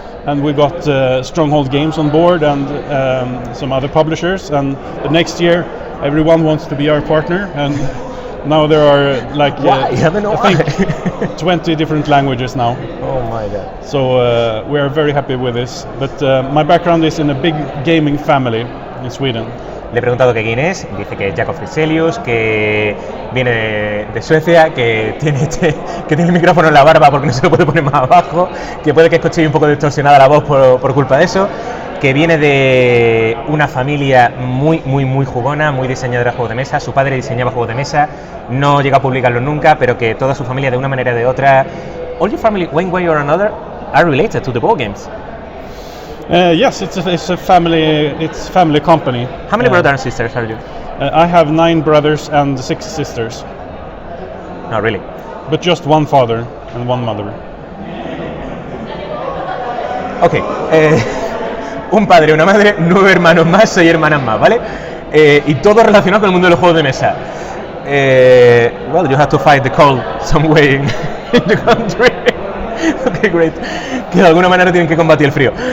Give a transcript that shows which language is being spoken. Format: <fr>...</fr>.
<en>And we got Stronghold Games on board and some other publishers, and the next year everyone wants to be our partner, and now there are like I think 20 different languages now. Oh my god. So we are very happy with this, but my background is in a big gaming family in Sweden.</en> <es>Le he preguntado que quién es, dice que es Jacob Fryxelius, que viene de Suecia, que tiene el micrófono en la barba porque no se lo puede poner más abajo, que puede que escuche un poco distorsionada la voz por culpa de eso, que viene de una familia muy jugona, muy diseñadora de juegos de mesa. Su padre diseñaba juegos de mesa, no llega a publicarlos nunca, pero que toda su familia de una manera o de otra,</es> <en>all your family, one way or another, are related to the board games. Yes, it's a family company. How many brothers and sisters are you? I have 9 brothers and 6 sisters. No, really. But just one father and one mother. Ok.</en> <es>Un padre, una madre, 9 hermanos más, 6 hermanas más, ¿vale? Y todo relacionado con el mundo de los juegos de mesa.</es> <en>Well, you have to fight the cold some way in the country. Okay, great.</en> <es>Que de alguna manera tienen que combatir el frío.</es>